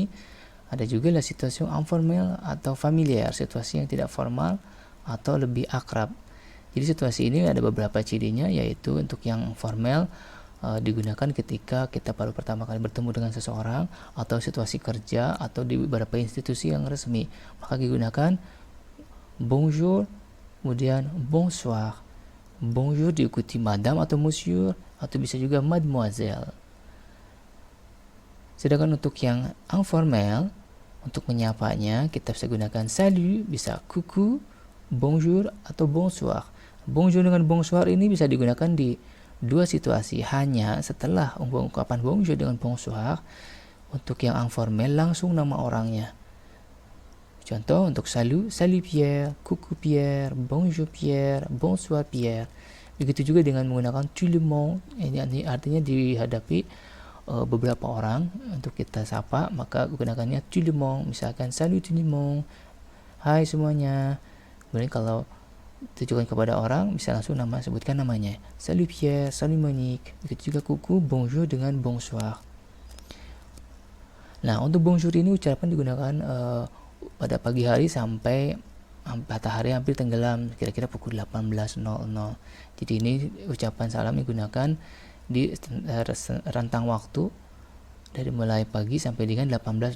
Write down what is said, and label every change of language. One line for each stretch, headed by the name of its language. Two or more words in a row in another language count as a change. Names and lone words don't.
Indonesian: Ada juga situasi informal atau familiar, situasi yang tidak formal atau lebih akrab. Jadi situasi ini ada beberapa cirinya, yaitu untuk yang formal digunakan ketika kita baru pertama kali bertemu dengan seseorang atau situasi kerja atau di beberapa institusi yang resmi. Maka digunakan bonjour, kemudian bonsoir. Bonjour diikuti madame atau monsieur, atau bisa juga mademoiselle. Sedangkan untuk yang informal, untuk menyapanya kita bisa gunakan salut, bisa coucou, bonjour, atau bonsoir. Bonjour dengan bonsoir ini bisa digunakan di dua situasi, hanya setelah ungkapan bonjour dengan bonsoir. Untuk yang informal langsung nama orangnya. Contoh untuk salut Pierre, coucou Pierre, bonjour Pierre, bonsoir Pierre. Begitu juga dengan menggunakan
French: tout le monde,
Indonesian: ini artinya dihadapi beberapa orang untuk kita sapa, maka gunakannya
French: tout le monde.
Indonesian: Misalkan
French: salut tout le monde,
Indonesian: hai semuanya. Kemudian kalau tujukan kepada orang, bisa langsung sebutkan namanya. Salut Pierre, salut Monique. Begitu juga coucou, bonjour dengan bonsoir. Nah, untuk bonjour ini ucapan digunakan pada pagi hari sampai matahari hampir tenggelam, kira-kira pukul 18.00. Jadi ini ucapan salam digunakan di rentang waktu dari mulai pagi sampai dengan 18.00.